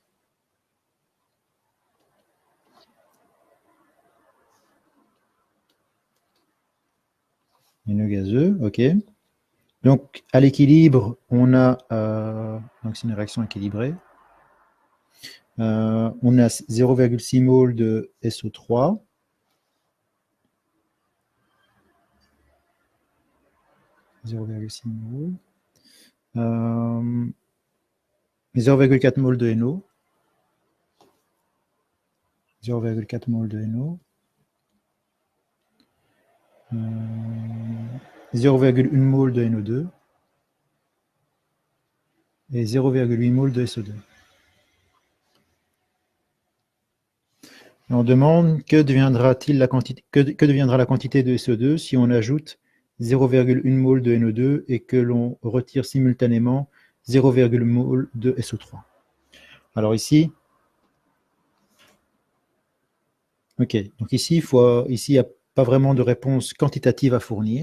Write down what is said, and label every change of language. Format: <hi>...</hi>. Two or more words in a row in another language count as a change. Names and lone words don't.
<fr>NO gazeux, ok. Donc, à l'équilibre, on a, donc c'est une réaction équilibrée. On a 0,6 mol de SO3. 0,6 mol. 0,4 mol de NO. 0,4 mol de NO. 0,1 mol de NO2 et 0,8 mol de SO2. Et on demande que deviendra la quantité de SO2 si on ajoute 0,1 mol de NO2 et que l'on retire simultanément 0,1 mol de SO3. Alors ici, ok, donc ici, ici, il n'y a pas vraiment de réponse quantitative à fournir.</fr>